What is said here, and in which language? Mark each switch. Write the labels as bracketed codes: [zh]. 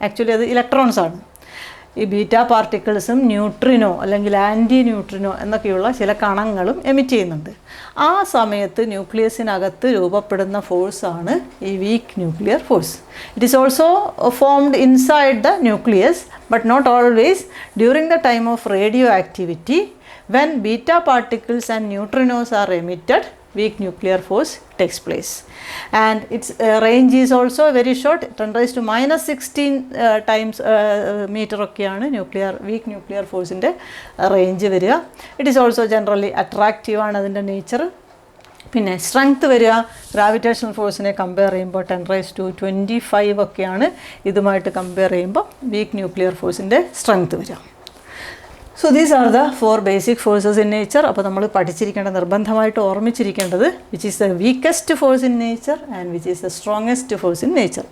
[ml] Actually അത് electrons ആണ്. ഈ ബീറ്റ പാർട്ടിക്കിൾസും ന്യൂട്രിനോ അല്ലെങ്കിൽ ആൻറ്റി ന്യൂട്രിനോ എന്നൊക്കെയുള്ള ചില കണങ്ങളും എമിറ്റ് ചെയ്യുന്നുണ്ട്. ആ സമയത്ത് ന്യൂക്ലിയസിനകത്ത് രൂപപ്പെടുന്ന ഫോഴ്സാണ് ഈ weak nuclear force. [en] It is also formed inside the nucleus but not always during the time of radioactivity. When beta particles and neutrinos are emitted, weak nuclear force takes place, and its range is also very short, 10⁻⁻16 times meter ഒക്കെയാണ് weak nuclear force [ml] ൻ്റെ range വരിക. [en] it is also generally attractive [ml] ആണ് അതിൻ്റെ nature. പിന്നെ strength വരിക gravitational ഫോഴ്സിനെ compare ചെയ്യുമ്പോൾ 10⁻25 ഒക്കെയാണ് ഇതുമായിട്ട് കമ്പയർ ചെയ്യുമ്പോൾ വീക്ക് ന്യൂക്ലിയർ ഫോഴ്സിൻ്റെ സ്ട്രെങ്ത് വരിക. [en] So these are the 4 basic forces in nature. [ml] അപ്പോൾ നമ്മൾ പഠിച്ചിരിക്കേണ്ട, നിർബന്ധമായിട്ട് ഓർമ്മിച്ചിരിക്കേണ്ടത് [en] Which is the weakest force in nature and which is the strongest force in nature.